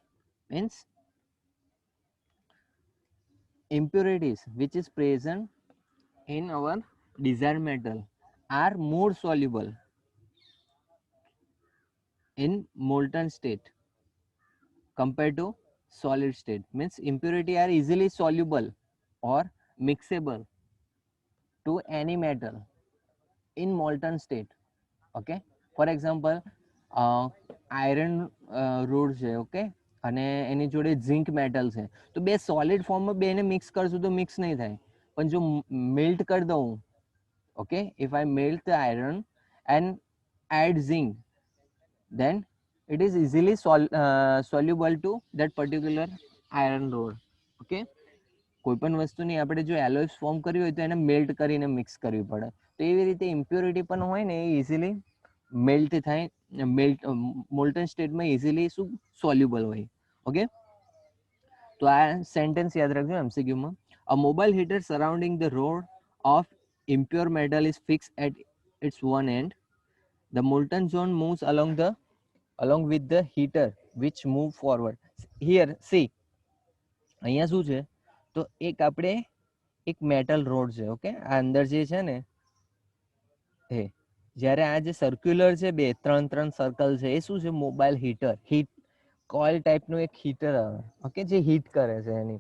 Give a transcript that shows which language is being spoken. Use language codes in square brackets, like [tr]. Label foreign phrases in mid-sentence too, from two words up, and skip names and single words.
[en] Means impurities which is present in our desired metal are more soluble in molten state compared to solid state. Means impurity are easily soluble or mixable to any metal in molten state. Okay, for example, iron rod [gu] છે, ઓકે, અને એની જોડે [en] zinc metal [gu] છે, તો બે [en] solid formમાં [gu] બેને મિક્સ કરશું તો મિક્સ નહીં થાય. પણ જો મેલ્ટ કરી દઉં, [en] okay, if I melt the iron and add zinc, then it is easily soluble to that particular iron rod. [gu] Okay, કોઈ પણ વસ્તુની આપણે જો [en] alloys form [gu] કરવી હોય તો એને મેલ્ટ કરીને મિક્સ કરવી પડે. તો એવી રીતે ઇમ્પ્યોરિટી પણ હોય ને એ [en] easily melt [gu] થાય, [en] molten stateમાં easily [gu] શું સોલ્યુબલ હોય. ઓકે, તો આ સેન્ટેન્સ યાદ રાખજો એમસીક્યુમાં. [en] a mobile heater surrounding the rod of impure metal is fixed at its one end. The molten zone moves along with the heater which move forward. Here see, [gu] અહીંયા શું છે, તો એક આપણે એક [en] metal rod [gu] છે, ઓકે, આ અંદર જે છે ને એ જ્યારે આ જે સર્ક્યુલર છે, બે ત્રણ સર્કલ છે, એ શું છે, [en] mobile heater, heat coil typeનું [gu] એક હીટર આવે, ઓકે, જે હીટ કરે છે એની.